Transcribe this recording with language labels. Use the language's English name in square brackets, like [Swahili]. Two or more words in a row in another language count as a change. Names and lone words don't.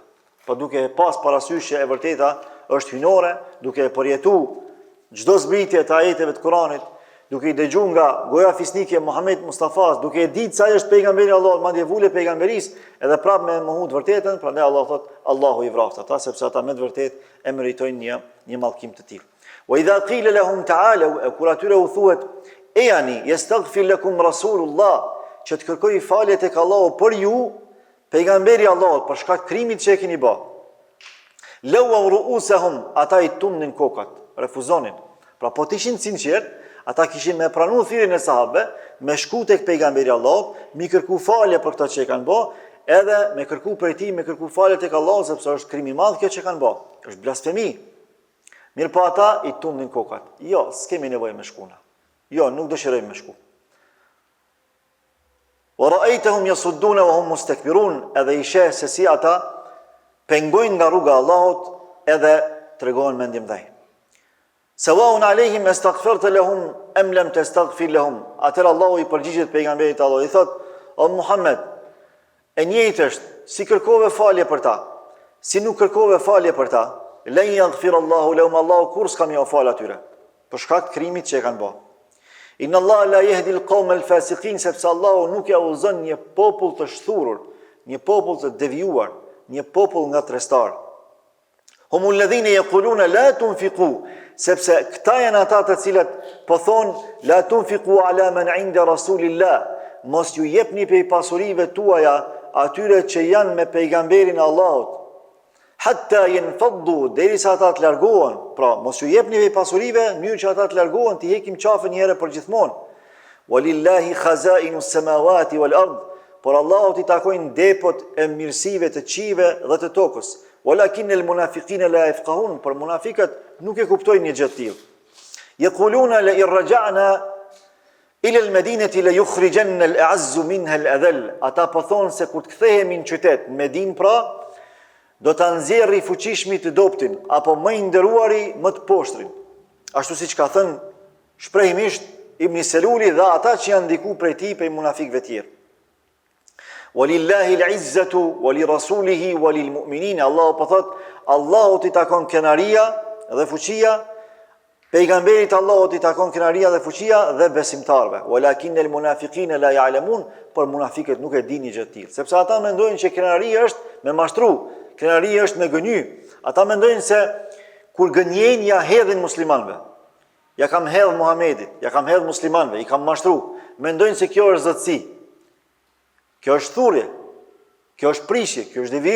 [Albanian] Po duke pas parasysh që e vërteta është hynore, duke e përjetu çdo zbritje të ajeteve të Kuranit, duke i dëgju nga goja fisnike Muhammed Mustafas, duke e ditë sa është pejgamberi Allahut, madje vule pejgamberis, edhe prapë me mohu të vërtetën, prandaj Allah thot Allahu i vraftë ata, sepse ata me të vërtetë e meritojnë një mallkim të tillë. [Arabic] وإذا قيل لهم تعالوا, [Albanian] kur atyre u thuhet ejani [Arabic] يستغفر لكم رسول الله, [Albanian] që të kërkoj falje tek Allahu për ju, pejgamberi Allahut, për shkak të krimit që e keni bë. [Arabic] لووا رؤوسهم, [Albanian] ata i tumnin kokat, refuzonin. Pra po të ishin sinqert, ata kishin me pranu thirrjen e sahabëve, me shku tek pejgamberi Allahut, mi kërku falje për këtë që e kanë bë, edhe me kërku prej tij, me kërku falje tek Allahu, sepse është krim i madh kjo që kanë bë. Është blasfemi. Mirë po ata i tumnin kokat. Jo, s'kemi nevojë me shkuna. Jo, nuk dëshirojmë me shku. [Arabic] ورأيتهم يصدون وهم مستكبرون, [Albanian] edhe i sheh se si ata pengojnë nga rruga e Allahut edhe tregojnë mendje mdhej. [Arabic] سواء عليهم أستغفرت لهم أم لم تستغفر لهم. [Albanian] Atëherë Allahu i përgjigjet pejgamberit Allah, i thot: "O Muhammed, e njëjtë është, si kërkove falje për ta, si nuk kërkove falje për ta, [Arabic] لن يغفر الله لهم, [Albanian] Allahu kur s'ka më fal atyre, për shkak të krimit që e kanë bërë. [Arabic] إن الله لا يهدي القوم الفاسقين, [Albanian] sepse Allahu nuk ja udhëzon një popull të shthurur, një popull të devijuar, një popull nga trestar. [Arabic] هم الذين يقولون لا تنفقوا, [Albanian] sepse këta janë ata të cilët po thonë [Arabic] لا تنفقوا على من عند رسول الله, [Albanian] mos ju jepni prej pasurive tuaja atyre që janë me pejgamberin e Allahut. [Arabic] حتى ينفضوا, [Albanian] derisa ata të largohen. Pra, mos ju jepni prej pasurive në mënyrë që ata të largohen, të hekim qafën një herë për gjithmonë. [Arabic] ولله خزائن السماوات والأرض, [Albanian] por Allahut i takojnë depot e mirësive të qive dhe të tokës. [Arabic] ولكن المنافقين لا يفقهون, [Albanian] por munafiqët nuk e kuptojnë një gjë të tillë. [Arabic] يقولون لئن رجعنا إلى المدينة ليخرجن الأعز منها الأذل. [Albanian] Ata po thonë se kur të kthehemi në qytet, në Medinë pra, do ta nxjerrë i fuqishmi të doptin, apo më i nderuari më të poshtrin. Ashtu siç ka thënë shprehimisht Ibn Seluli dhe ata që janë ndiku prej tij prej munafikëve tjerë. [Arabic] ولله العزة ولرسوله وللمؤمنين. [Albanian] Allahu po thot, Allahut i takon kënaqëria dhe fuqia, pejgamberit Allahut i takon kënaqëria dhe fuqia dhe besimtarve. [Arabic] ولكن المنافقين لا يعلمون, [Albanian] por munafiqët nuk e dinë gjë të tillë, sepse ata mendojnë që kënaqëria është me mashtru, kënaqëria është me gënjy. Ata mendojnë se kur gënjejnë ja hedhin muslimanëve. Ja kam hedh Muhamedit, ja kam hedh muslimanëve, i kam mashtru. Mendojnë se kjo është zotësi. Kjo është thurje, kjo është prishje, kjo është devijim.